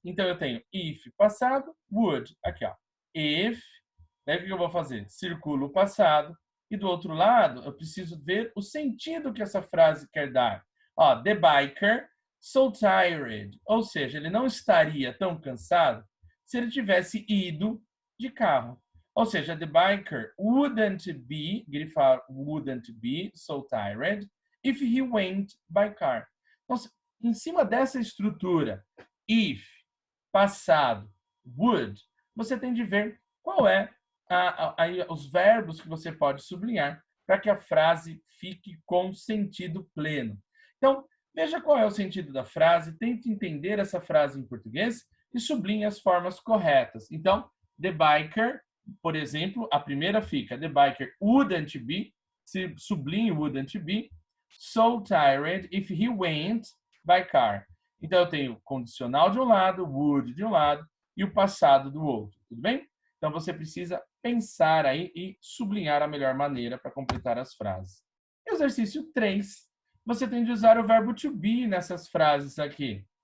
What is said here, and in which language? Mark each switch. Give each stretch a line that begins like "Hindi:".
Portuguese: Então, eu tenho if, passado, would. Aqui, ó. If, daí o que eu vou fazer? Circulo o passado. E do outro lado, eu preciso ver o sentido que essa frase quer dar. Ó,
English: the biker, so tired.
Portuguese: Ou seja, ele não estaria tão cansado se ele tivesse ido de carro. Ou seja,
English: the biker wouldn't be,
Portuguese: grifar
English: wouldn't be so tired if he went by car.
Portuguese: Então, em cima dessa estrutura, if, passado, would, você tem de ver qual é os verbos que você pode sublinhar para que a frase fique com sentido pleno. Então, veja qual é o sentido da frase, tente entender essa frase em português e sublinhe as formas corretas. Então,
English: the biker,
Portuguese: por exemplo, a primeira fica,
English: the biker wouldn't be,
Portuguese: se sublinhe
English: wouldn't be, so tired if he went by car.
Portuguese: Então, eu tenho condicional de um lado, would de um lado e o passado do outro. Tudo bem? Então, você precisa pensar aí e sublinhar a melhor maneira para completar as frases. Exercício 3. Você tem de usar o verbo to be nessas frases aqui.